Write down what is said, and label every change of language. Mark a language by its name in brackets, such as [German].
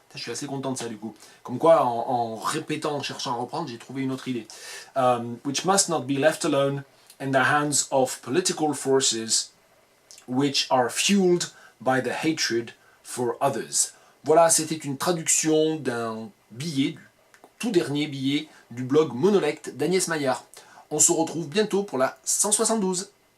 [French] Je suis assez content de ça du coup. Comme quoi, en répétant, en cherchant à reprendre, j'ai trouvé une autre idée. [English] Which must not be left alone in the hands of political forces which are fueled by the hatred for others. [French] Voilà, c'était une traduction d'un billet, du tout dernier billet du blog Monolect d'Agnès Maillard. On se retrouve bientôt pour la 172.